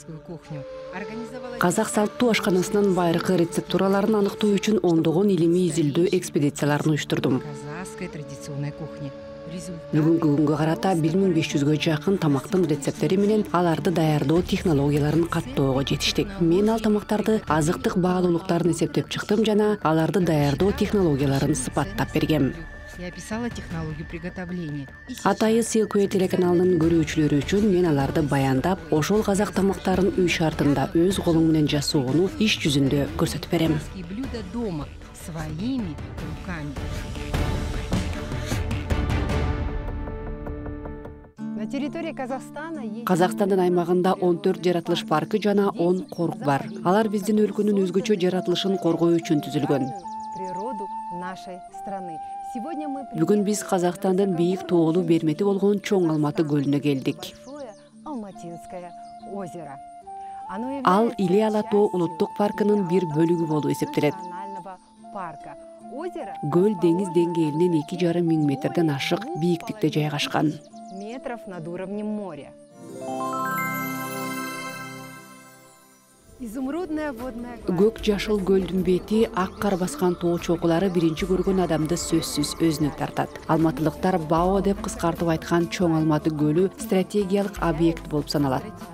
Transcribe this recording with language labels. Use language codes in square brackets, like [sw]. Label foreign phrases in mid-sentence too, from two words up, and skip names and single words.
[ky] Казак салттуу ашканасынын байыркы рецептураларын аныктоо үчүн ондогон илимий изилдөө экспедицияларын уюштурдум. Бүгүнкү күнгө карата 1500гө жакын тамактын рецептери менен аларды даярдоо технологияларын каттоого жетиштик. Мен ал тамактарды азыктык баалуулуктарын эсептеп чыктым жана аларды даярдоо технологияларын сыпаттап бергем. [ru] Я описала технологию приготовления. [ky] Атайы СК телеканалынын көрүүчүлөрү үчүн мен аларды баяндап, ошол казак тамактарын үй шартында өз колуң менен жасоону иш жүзүндө көрсөтүп берем. [ru] Блюда дома своими руками. На территории Казахстана есть... [ky] Казакстандын аймагында 14 жаратылыш паркы жана 10 корук бар. Алар биздин өлкөнүн өзгөчө жаратылышын коргоо үчүн түзүлгөн. [ru] Природу нашей страны. [ky] Бүгүн биз Казакстандын бийик тоолуу бермети болгон Чоң Алматы көлүнө келдик. Ал Иле-Ала-тоо улуттук паркынын бир бөлүгү болуп эсептелет. Көл деңиз деңгээлинен 2,5 миң метрден ашык бийиктикте жайгашкан. [ru] Метров над уровнем моря. [ky] Көк жашыл көлдүн бети, ак кар баскан тоо чокулары биринчи көргөн адамды сөзсүз өзүнө тартат. Алматылыктар БАО деп кыскартып айткан Чоң Алматы көлү стратегиялык объект болуп саналат.